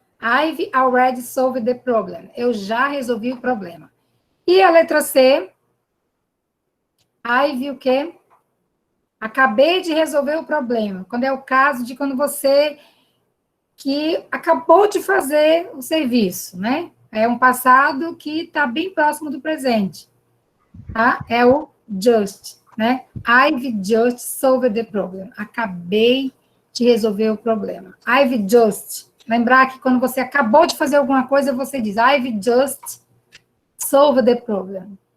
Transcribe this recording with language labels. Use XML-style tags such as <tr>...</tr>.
<en>I've already solved the problem.</en> <pt>Eu já resolvi o problema. E a letra C? I've o quê? Acabei de resolver o problema. Quando é o caso de quando você que acabou de fazer o serviço, né? É um passado que está bem próximo do presente. Tá? É o just, né?</pt> <en>I've just solved the problem.</en> <pt>Acabei de resolver o problema.</pt> <en>I've just.</en> <pt>Lembrar que quando você acabou de fazer alguma coisa, você diz</pt> <en>I've just solved the problem.</en>